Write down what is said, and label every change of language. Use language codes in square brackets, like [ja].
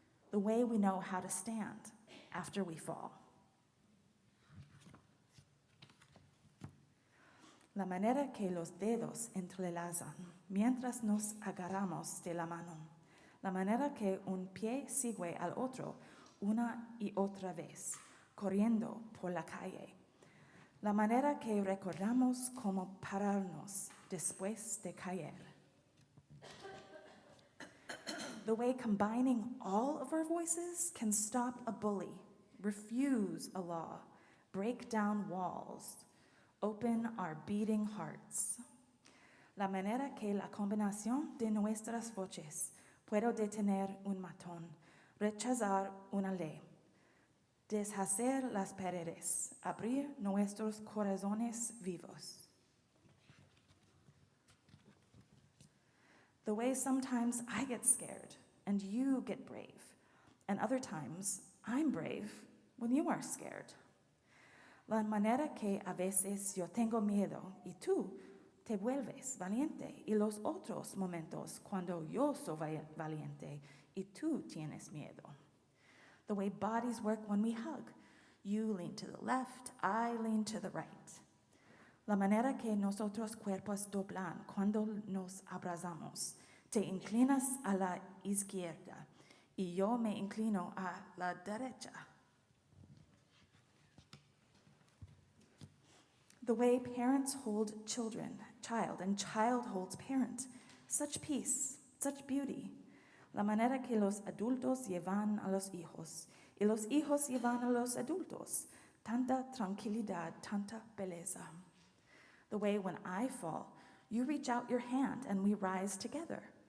[en] The way we know how to stand after we fall. [es] La manera que los dedos entrelazan mientras nos agarramos de la mano. La manera que un pie sigue al otro una y otra vez, corriendo por la calle. La manera que recordamos cómo pararnos después de caer. [en] The way combining all of our voices can stop a bully, refuse a law, break down walls, open our beating hearts. [es] La manera que la combinación de nuestras voces puede detener un matón, rechazar una ley, deshacer las paredes, abrir nuestros corazones vivos. [en] The way sometimes I get scared and you get brave, and other times I'm brave when you are scared. [es] La manera que a veces yo tengo miedo y tú te vuelves valiente, y los otros momentos cuando yo soy valiente y tú tienes miedo. [en] The way bodies work when we hug, You lean to the left, I lean to the right. [es] La manera que nosotros cuerpos doblan cuando nos abrazamos. Te inclinas a la izquierda y yo me inclino a la derecha. [en] The way parents hold child, and child holds parent. Such peace, such beauty. [es] La manera que los adultos llevan a los hijos, y los hijos llevan a los adultos. Tanta tranquilidad, tanta belleza. [en] The way when I fall, you reach out your hand and we rise together.